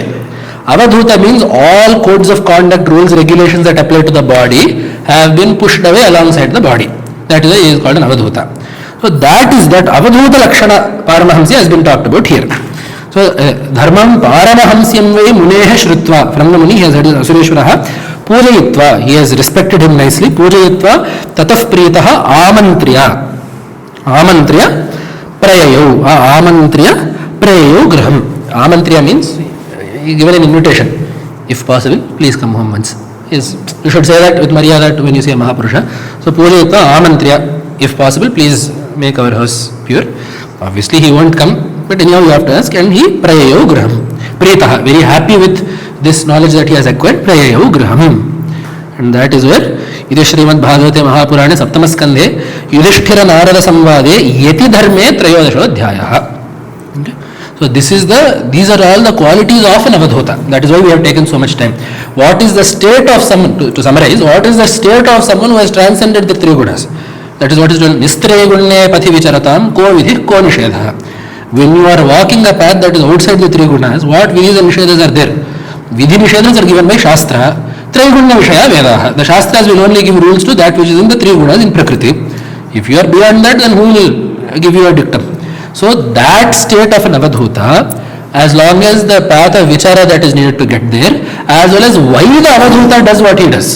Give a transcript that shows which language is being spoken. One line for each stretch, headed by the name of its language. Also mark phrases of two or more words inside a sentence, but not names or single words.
English: Avadhūta means all codes of conduct, rules, regulations that apply to the body have been pushed away alongside the body. That is why he is called an Avadhūta. So that is that
Sanskrit: Avadhūta Lakshana Paramahamsya
English: has been talked about here.
Sanskrit: So Dharmam Paramahamsyam Vai Muneha Shrutva.
English: From the Muni he has heard Asureshwaraha. Pujayitva. He has respected him nicely.
Sanskrit: Pujayitva Tataf Pritaha Amantriya. Amantriya Prayayo. Amantriya Prayayo Graham.
English: Amantriya means given an invitation. If possible, please come home once. Yes, you should say that with Maryada when you see a Mahapurusha. So
Sanskrit: Pujayitva Amantriya.
English: If possible, please make our house pure. Obviously he won't come, but anyhow you have to ask.
Sanskrit: And he Prayayo Graham. Pritaha.
English: Very happy with this knowledge that he has acquired.
Sanskrit: Prayayo Graham.
English: And that is where this
Sanskrit: Śrīmad Bhāgavata Purāṇa 7th Skandha Yudhishthira Narada Samvade Yeti Dharme Trayodasho Adhyāyah.
English: Okay. So these are all the qualities of an Avadhūta. That is why we have taken so much time. What is the state of someone, to summarize, what is the state of someone who has transcended the three gunas? That is what is done.
Sanskrit: Nistre gunne pathi vicharatam ko vidhi ko nishedha.
English: When you are walking a path that is outside the three gunas, what vidhis and nishedhas are there?
Sanskrit: Vidhi nishedhas
English: are given by Shastra.
Sanskrit: Trigunna Vishaya Vedaha.
English: The Shastras will only give rules to that which is in the three gunas in Prakriti. If you are beyond that, then who will give you a dictum? So that state of an Avadhūta, as long as the path of Vichara that is needed to get there, as well as why the Avadhūta does what he does.